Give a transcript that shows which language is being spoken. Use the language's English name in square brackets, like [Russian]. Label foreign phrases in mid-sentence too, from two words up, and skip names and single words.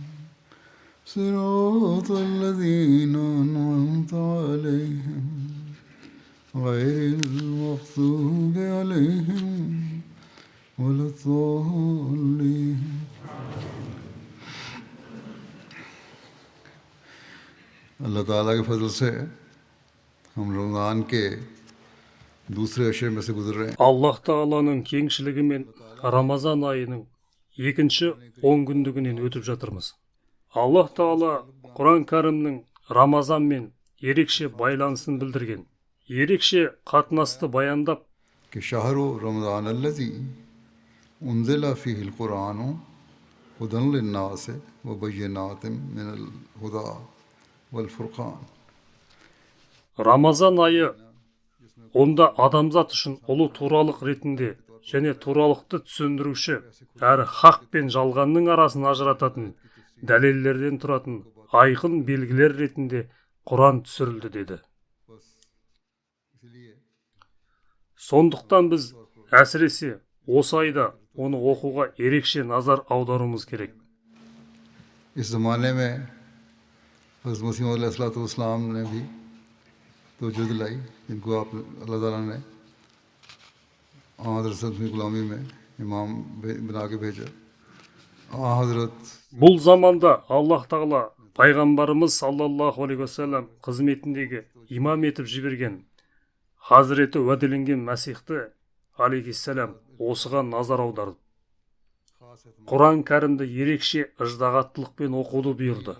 [Arabic] صراط الذين أنعمت عليهم غير المغضوب عليهم ولا الضالين [Urdu] اللہ تعالیٰ کے فضل سے ہم رمضان کے دوسرے عشرے میں سے گزر رہے ہیں [Kazakh] Аллах Тағаланың кеңшілігімен Рамазан айының екінші 10 күндігінен өтіп жатырмыз. Аллах Тағала Құран кәрімнің Рамазанмен ерекше байланысын білдірген. Ерекше қатынасты баяндап, [Arabic] कि شهر رمضان الذي أنزل فيه القرآن هدى للناس وبينات من الهدى والفرقان [Kazakh] Рамазан айы онда адамзат үшін ұлы туралық ретінде және туралықты түсіндіруші әрі хақ пен жалғанның арасын ажырататын дәлелдерден тұратын айқын белгілер ретінде Құран түсірілді деді. Сондықтан біз әсіресе осы айда оны оқуға ерекше назар аударуымыз керек. [Urdu] اس زمانے میں حضرت مسیح علیہ السلام نے بھی توجہ دلائی جن کو آپ اللہ تعالیٰ نے حضرت کی غلامی میں امام بنا کے بھیجا حضرت [Kazakh] Бұл заманда Аллах Тағала пайғамбарымыз [Arabic] صلى الله عليه وسلم [Kazakh] қызметіндегі имам етіп жіберген Хазіреті уәделенген Мәсихті алейхиссалам осыған назар аударды. Құран кәрімді ерекше ыждағаттылықпен оқуды бұйырды.